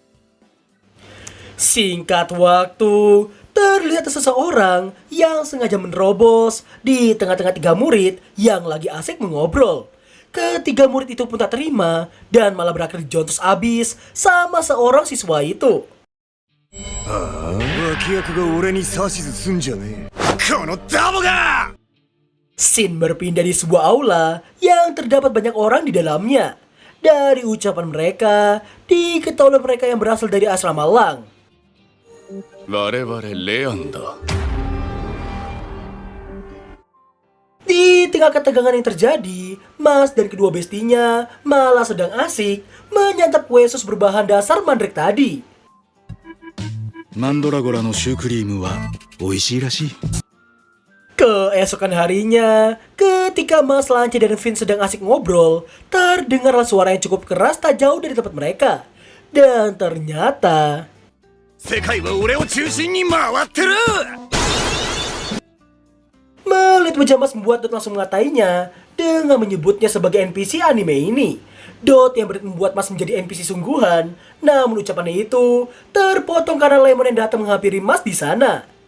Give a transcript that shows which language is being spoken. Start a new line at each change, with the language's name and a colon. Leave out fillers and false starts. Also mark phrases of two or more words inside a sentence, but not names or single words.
Indonesian: Singkat waktu, terlihat seseorang yang sengaja menerobos di tengah-tengah 3 murid yang lagi asik mengobrol. Ketiga murid itu pun tak terima dan malah berakhir dijontos abis sama seorang siswa itu.
Japanese: 脇役が俺に指図すんじゃねえこのダボが
Indonesian: Scene berpindah di sebuah aula yang terdapat banyak orang di dalamnya. Dari ucapan mereka, diketahui oleh mereka yang berasal dari asrama Lang.
Japanese: 我々レアンだ
Indonesian: Di tengah ketegangan yang terjadi, Mas dan kedua bestinya malah sedang asik menyantap kue sus berbahan dasar mandrake tadi.
Japanese: マンドラゴラのシュークリームは美味しいらしい
Indonesian: Keesokan harinya, ketika Mas, Lance dan Vin sedang asik ngobrol, terdengarlah suara yang cukup keras tak jauh dari tempat mereka. Dan ternyata
Japanese: 世界は俺を中心に回ってる
Indonesian: melihat wajah Mas membuat Dot langsung mengatainya dengan menyebutnya sebagai NPC anime ini. Dot yang membuat Mas menjadi NPC sungguhan, namun ucapannya itu terpotong karena Lemon yang datang menghampiri Mas di sana.